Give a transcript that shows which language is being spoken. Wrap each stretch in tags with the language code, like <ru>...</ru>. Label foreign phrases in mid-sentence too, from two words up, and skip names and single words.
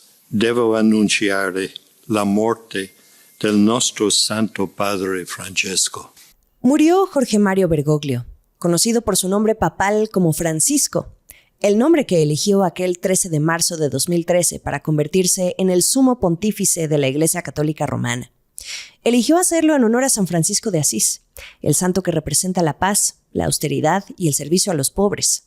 <it>devo annunciare la morte del nostro Santo Padre Francesco.</it> <es>Murió Jorge Mario Bergoglio, conocido por su nombre papal como Francisco, el nombre que eligió aquel 13 de marzo de 2013 para convertirse en el sumo pontífice de la Iglesia Católica Romana. Eligió hacerlo en honor a San Francisco de Asís, el santo que representa la paz, la austeridad y el servicio a los pobres.</es>